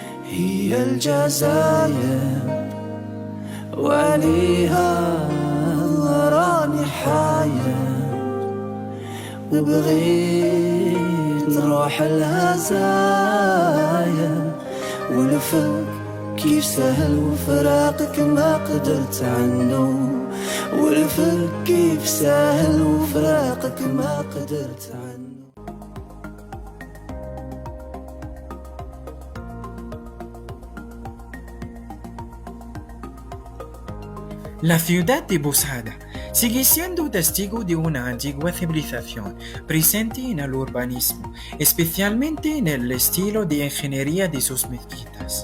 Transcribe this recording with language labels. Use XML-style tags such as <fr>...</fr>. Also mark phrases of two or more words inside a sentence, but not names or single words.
<ar>هي الجزاير وعليها راني حاير، وبغيت نروح الهزايا ونفك كيف سهل وفراقك ما قدرت عنه، ونفك كيف سهل وفراقك ما قدرت عنه.</ar> <es>La ciudad de Posada sigue siendo testigo de una antigua civilización presente en el urbanismo, especialmente en el estilo de ingeniería de sus mezquitas.</es>